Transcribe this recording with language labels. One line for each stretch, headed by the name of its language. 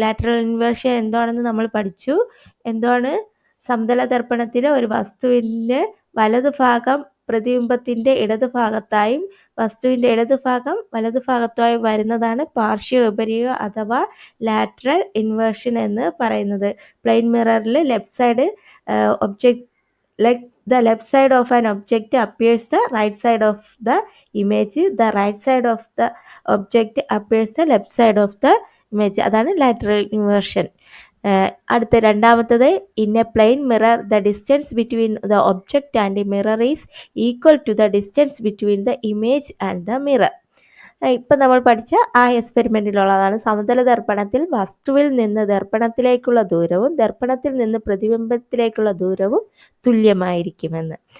Malayalam: Lateral inversion എന്താണെന്ന് നമ്മൾ പഠിച്ചു. എന്താണ്? സമതല ദർപ്പണത്തിലെ ഒരു വസ്തുവിൻ്റെ വലതുഭാഗം പ്രതിബിംബത്തിൻ്റെ ഇടതുഭാഗത്തായും വസ്തുവിൻ്റെ ഇടതുഭാഗം വലതുഭാഗത്തായും വരുന്നതാണ് പാർശ്വ വിപര്യം അഥവാ ലാറ്ററൽ ഇൻവേർഷൻ എന്ന് പറയുന്നത്.
English: Plain മിററിൽ left side object the left side of an object appears the right side of the image. The right side of the object appears the left side of the image.
Malayalam: അതാണ് lateral inversion. അടുത്ത രണ്ടാമത്തത്,
English: In a plain mirror the distance between the object and mirror is equal to the distance between the image and the mirror.
Malayalam: ഇപ്പം നമ്മൾ പഠിച്ച ആ എക്സ്പെരിമെൻറ്റിലുള്ളതാണ്. സമതല ദർപ്പണത്തിൽ വസ്തുവിൽ നിന്ന് ദർപ്പണത്തിലേക്കുള്ള ദൂരവും ദർപ്പണത്തിൽ നിന്ന് പ്രതിബിംബത്തിലേക്കുള്ള ദൂരവും തുല്യമായിരിക്കുമെന്ന്.